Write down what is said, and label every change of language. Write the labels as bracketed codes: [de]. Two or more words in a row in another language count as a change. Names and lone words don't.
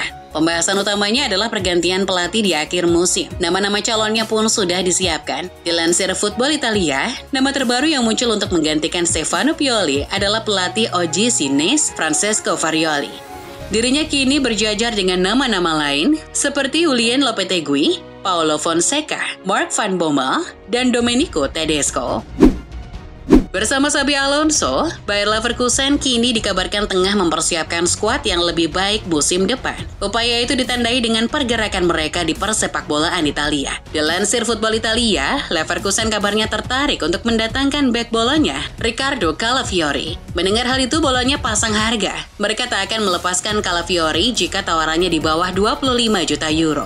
[id] Pembahasan utamanya adalah pergantian pelatih di akhir musim. Nama-nama calonnya pun sudah disiapkan. Dilansir Football Italia, nama terbaru yang muncul untuk menggantikan Stefano Pioli adalah pelatih OGC Nice, Francesco Farioli. Dirinya kini berjajar dengan nama-nama lain seperti Julien Lopetegui, Paulo Fonseca, Mark Van Bommel, dan Domenico Tedesco. Bersama Xabi Alonso, Bayer Leverkusen kini dikabarkan tengah mempersiapkan skuad yang lebih baik musim depan. Upaya itu ditandai dengan pergerakan mereka di persepakbolaan Italia. Dilansir Football Italia, Leverkusen kabarnya tertarik untuk mendatangkan bek Bolonya, Riccardo Calafiori. Mendengar hal itu, Bolonya pasang harga. Mereka tak akan melepaskan Calafiori jika tawarannya di bawah 25 juta euro.